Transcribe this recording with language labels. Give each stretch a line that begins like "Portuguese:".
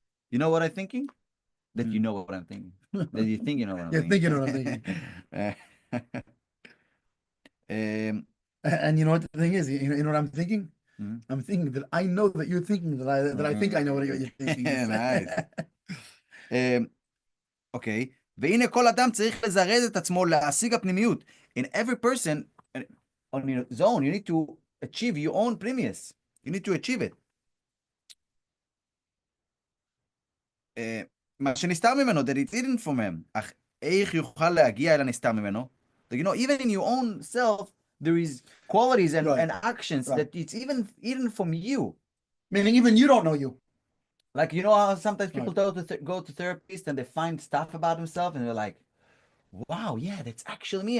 English: You know what I'm thinking? That you know what I'm thinking. That you think you know what I'm You're thinking. thinking what I'm thinking. Um, And you know what the thing is? You know what I'm thinking? mhm. I'm thinking that I know that you're thinking that I think I know what you're thinking. Nice.
Hebrew: אוקיי, והנה כל אדם צריך לזרז את עצמו להשיג הפנימיות.
English: In every person, on your own, you need to achieve your own pnimius. You need to achieve it.
Hebrew: מה שנסתר ממנו,
English: that it's hidden from him.
Hebrew: אך איך יוכל להגיע אל הנסתר ממנו?
English: You know, even in your own self, there is qualities and, Right. and actions Right. that it's even hidden from you. Meaning even you don't know you. Like, you know how sometimes people Right. go to therapists and they find stuff about themselves and they're like, wow, yeah, that's actually me.